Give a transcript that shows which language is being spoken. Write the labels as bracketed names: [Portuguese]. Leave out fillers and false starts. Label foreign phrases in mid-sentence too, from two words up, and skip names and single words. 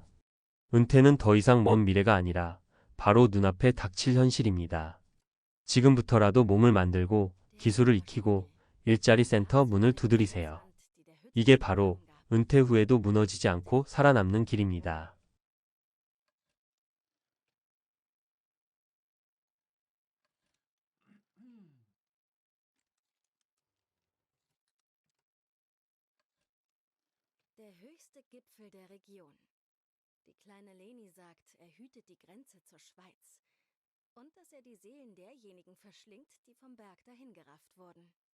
[Korean] 은퇴는 더 이상 먼 미래가 아니라 바로 눈앞에 닥칠 현실입니다. 지금부터라도 몸을 만들고 기술을 익히고 일자리 센터 문을 두드리세요. 이게 바로 은퇴 후에도 무너지지 않고 살아남는 길입니다. [German] Der höchste Gipfel der Region. Die kleine Leni sagt, er hütet die Grenze zur Schweiz und dass er die Seelen derjenigen verschlingt, die vom Berg dahingerafft wurden.